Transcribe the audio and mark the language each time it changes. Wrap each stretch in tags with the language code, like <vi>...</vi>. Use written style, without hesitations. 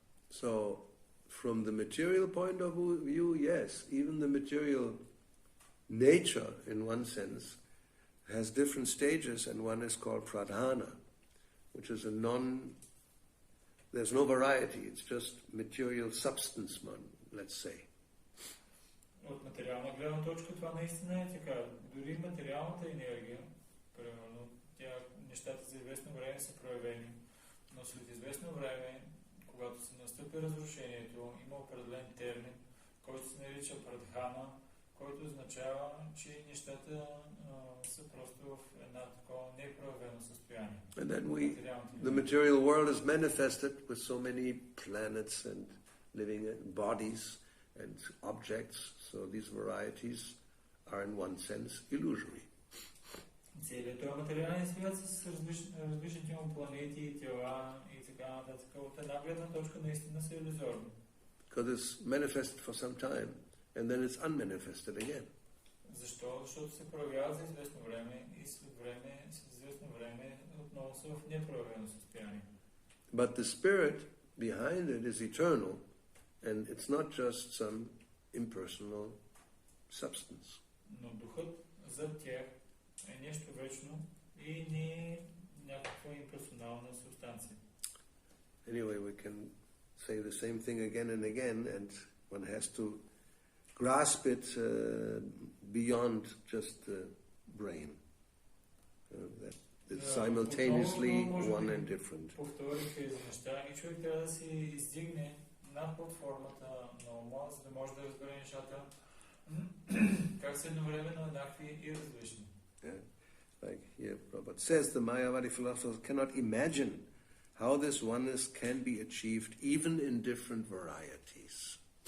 <en>So, from the material point of view, yes, even the material nature, in one sense, has different stages, and one is called pradhana, which is a there's no variety, it's just material substance, let's say.</en> <bg>От материална гледна точка това наистина е така. Дори материалната енергия, примерно, нещата за известно време са проявени, но след известно време, когато се настъпи разрушението, има определен термин, който се нарича прадхана, който означава, че нещата са просто в една такова непроявено състояние.</bg> <en>And then the material world is manifested with so many planets and living bodies and objects, so these varieties are in one sense illusory.</en> <bg>Целият този материален свят с различните му планети, тела и така нататък. От една гледна точка наистина са илюзорни.</bg> <en>Because it's manifested for some time and then it's unmanifested again.</en> <bg>Защо? Защото се проявява за известно време и след известно време отново са в непроявено състояние.</bg> <en>But the spirit behind it is eternal, and it's not just some impersonal substance.</en> <bg>Но духът зад тях е нещо вечно и не е някаква имперсонална субстанция.</bg> <en>Anyway, we can say the same thing again and again, and one has to grasp it beyond just the brain. That it's simultaneously one and different.</en> <bg>Повторих тези неща и човек трябва да се издигне над платформата на ума, за да може да разбере нещата как са едновременно еднакви и различни.</bg> <en>Like here, Prabhupada says, the Mayavadi philosophers cannot imagine how this oneness can be achieved even in different varieties.</en>